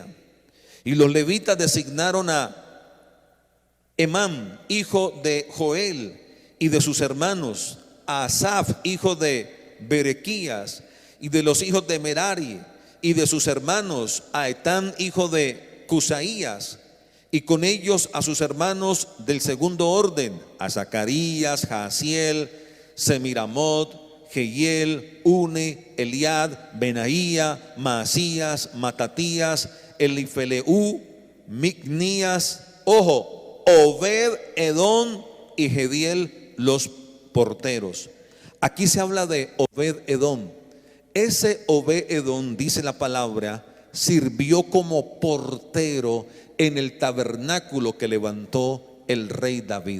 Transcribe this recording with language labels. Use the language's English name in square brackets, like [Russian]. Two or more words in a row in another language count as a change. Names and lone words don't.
[Spanish] Y los levitas designaron a Emam, hijo de Joel, y de sus hermanos, a Asaf, hijo de Berequías, y de los hijos de Merari, y de sus hermanos, a Etán, hijo de Cusaías, y con ellos a sus hermanos del segundo orden, a Zacarías, Jaasiel, Semiramot, Jehiel, Une, Eliad, Benaía, Maasías, Matatías, Elifeleu, Micnías. Ojo, Obed Edom y Gediel los porteros. Aquí se habla de Obed Edom. Ese Obed Edom, dice la palabra, sirvió como portero en el tabernáculo que levantó el rey David.